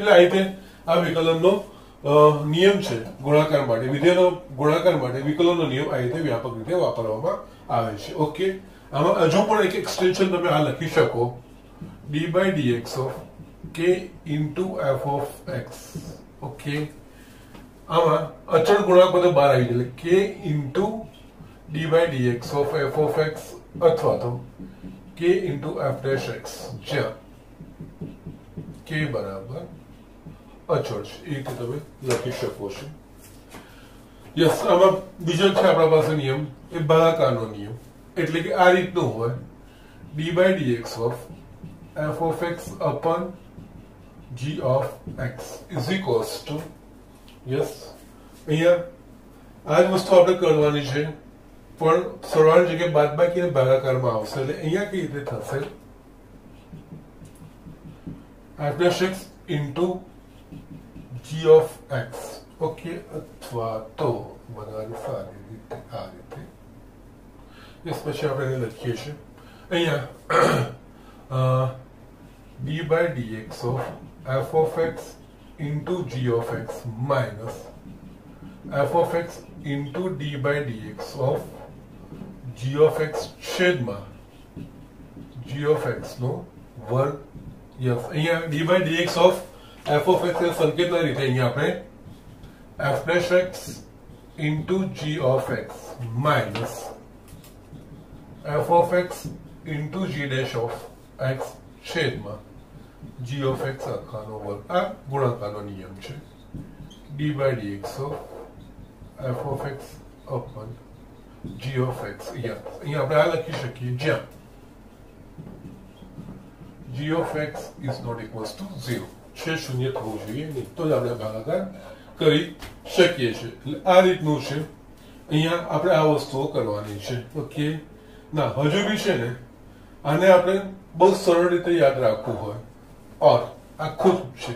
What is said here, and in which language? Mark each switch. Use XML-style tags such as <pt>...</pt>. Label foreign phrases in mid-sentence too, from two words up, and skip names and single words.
<gu>એટલે આ રીતે આ વિકલનનો નિયમ છે ગુણાકાર માટે, વિધેયનો ગુણાકાર માટે વિકલનનો નિયમ આ રીતે વ્યાપક રીતે વાપરવામાં આવે છે. ઓકે, આમાં હજુ પણ એક એક્સટેન્શન તમે આ લખી શકો,</gu> <en>d by dx of k into f of x.</en> <gu>ઓકે, આમાં અચળ ગુણાંક બધો બહાર આવી જાય, એટલે</gu> <en>k into d by dx of f of x</en> <gu>અથવા તો</gu> <en>k into f dash x,</en> <gu>જ્યાં k બરાબર અચળ છે. એ રીતે તમે લખી શકો છો. યસ, આમાં બીજો છે આપણા પાસે નિયમ, એ ભાગાકારનો નિયમ. એટલે કે આ રીતનું હોય,</gu> <en>d by dx of f of x upon g of x is equals to,</en> <gu>યસ, અહીંયા આ જ વસ્તુ આપણે કરવાની છે, પણ સરવાળાની જગ્યાએ બાદબાકી અને ભાગાકારમાં આવશે. એટલે અહીંયા કેવી રીતે થશે,</gu> <en>f dash x into g of x.</en> <gu>ઓકે, અથવા તો બનાવી સારી રીતે આ રીતે. યસ, પછી આપણે એને લખીએ છીએ અહીંયા</gu> <en>d by dx of f of x into g of x minus f of x into d by dx of g of x</en> <gu>છેદમાં</gu> <en>g of x</en> <gu>નો વર્ગ. યસ, અહીંયા</gu> <en>d by dx of f of x</en> <gu>એ સંકેતના રીતે અહીંયા આપણે</gu> <en>f dash x into g of x minus f of x into g dash of x</en> <gu>છેદમાં</gu> <en>g of x</en> <gu>આખાનો વર્ગ. આ ગુણાકારનો નિયમ છે,</gu> <en>d by dx of f of x upon g of x.</en> <gu>અહીંયા આપણે આ લખી શકીએ, જ્યાં</gu> <en>g of x is not equals to 0</en> <gu>છે, શૂન્ય થવું જોઈએ નહીં, તો જ આપણે ભાગાકાર કરી શકીએ છીએ. એટલે આ રીતનું છે. અહીંયા આપણે આ વસ્તુઓ કરવાની છે. ઓકે, ના હજુ બી છે ને, આને આપણે બહુ સરળ રીતે યાદ રાખવું હોય, ઓર આખું છે.</gu>